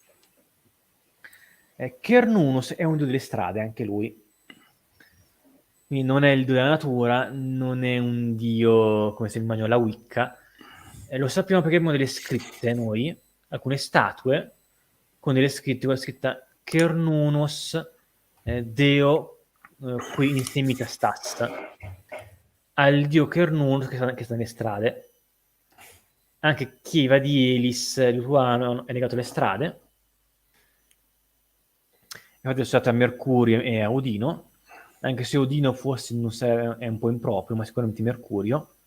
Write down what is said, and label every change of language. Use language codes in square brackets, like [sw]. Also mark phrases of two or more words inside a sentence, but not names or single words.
[it] Cernunnos è un dio delle strade, anche lui. Quindi non è il dio della natura, non è un dio come se immagino la Wicca. Lo sappiamo perché abbiamo delle scritte noi, alcune statue con delle scritte, con la scritta Cernunnos [la] Deo qui insemita stas, [it] al dio Cernunnos che sta nelle strade. Anche Chiva di Elis lituano è legato alle strade. Infatti è associato a Mercurio e a Odino, anche se Odino forse è un po' improprio, ma sicuramente Mercurio.